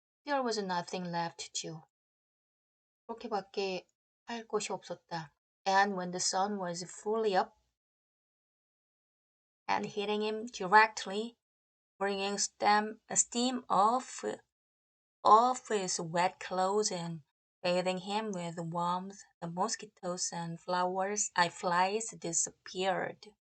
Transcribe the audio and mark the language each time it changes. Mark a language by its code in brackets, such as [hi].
[en] There was nothing left to do. [ko] 그렇게밖에 할 것이 없었다. [en] And when the sun was fully up and hitting him directly, bringing steam off his wet clothes and bathing him with warmth, the mosquitoes and flies disappeared.